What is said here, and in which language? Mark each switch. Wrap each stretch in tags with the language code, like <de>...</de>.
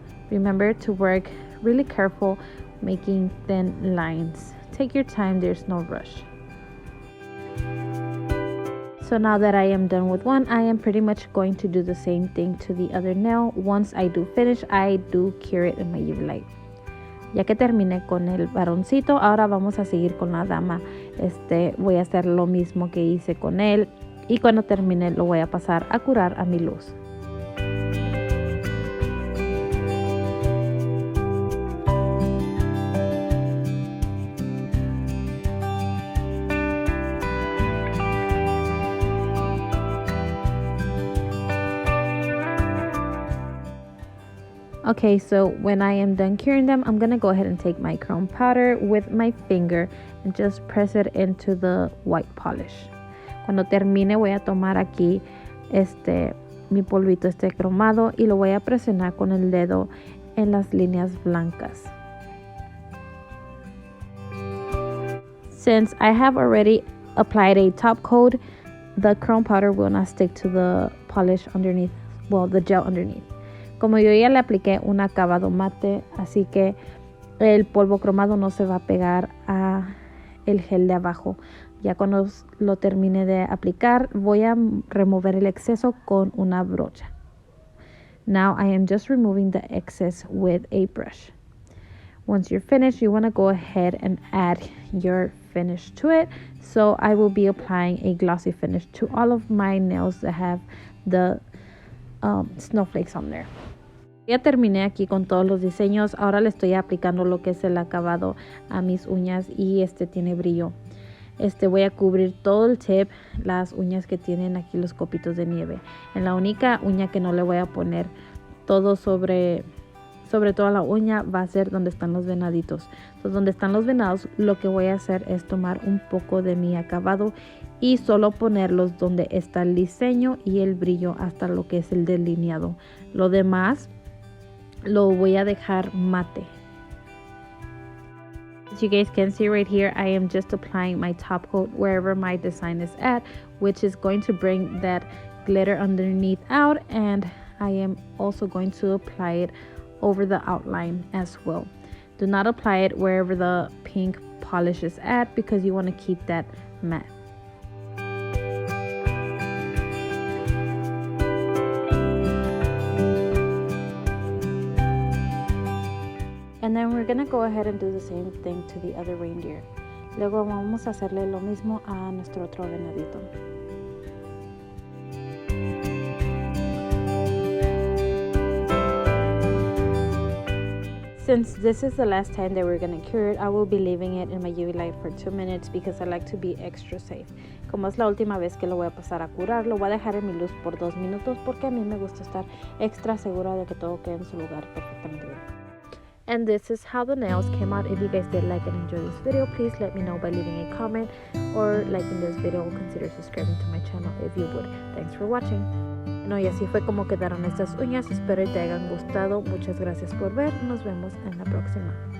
<en>Remember to work really careful making thin lines. Take your time, there's no rush. So now that I am done with one, I am pretty much going to do the same thing to the other nail. Once I do finish, I do cure it in my UV light.</en> <es>Ya que terminé con el varoncito, ahora vamos a seguir con la dama. Voy a hacer lo mismo que hice con él y cuando termine lo voy a pasar a curar a mi luz.</es> <en>Okay, so when I am done curing them, I'm gonna go ahead and take my chrome powder with my finger and just press it into the white polish.</en> <es>Cuando termine voy a tomar aquí mi polvito cromado y lo voy a presionar con el dedo en las líneas blancas.</es> <en>Since I have already applied a top coat, the chrome powder will not stick to the polish underneath, well, the gel underneath.</en> <es>Como yo ya le apliqué un acabado mate, así que el polvo cromado no se va a pegar a el gel de abajo. Ya cuando lo termine de aplicar, voy a remover el exceso con una brocha.</es> <en>Now I am just removing the excess with a brush. Once you're finished, you want to go ahead and add your finish to it. So I will be applying a glossy finish to all of my nails that have the snowflakes on there.</en> <es>Ya terminé aquí con todos los diseños. Ahora le estoy aplicando lo que es el acabado a mis uñas y tiene brillo. Voy a cubrir todo el tip, las uñas que tienen aquí los copitos de nieve. En la única uña que no le voy a poner todo sobre toda la uña va a ser donde están los venaditos. Entonces, donde están los venados, lo que voy a hacer es tomar un poco de mi acabado y solo ponerlos donde está el diseño y el brillo hasta lo que es el delineado. Lo demás lo voy a dejar mate.</es> <en>As you guys can see right here, I am just applying my top coat wherever my design is at, which is going to bring that glitter underneath out, and I am also going to apply it over the outline as well. Do not apply it wherever the pink polish is at because you want to keep that matte. And then we're gonna go ahead and do the same thing to the other reindeer.</en> <es>Luego vamos a hacerle lo mismo a nuestro otro venadito.</es> <en>Since this is the last time that we're gonna cure it, I will be leaving it in my UV light for 2 minutes because I like to be extra safe.</en> <es>Como es la última vez que lo voy a pasar a curar, lo voy a dejar en mi luz por 2 minutos porque a mí me gusta estar extra segura de que todo quede en su lugar perfectamente bien.</es> <en>And this is how the nails came out. If you guys did like and enjoy this video, please let me know by leaving a comment or liking this video. Consider subscribing to my channel if you would. Thanks for watching.</en> <es>No, y así fue como quedaron estas uñas. Espero que te hayan gustado. Muchas gracias por ver. Nos vemos en la próxima.</es>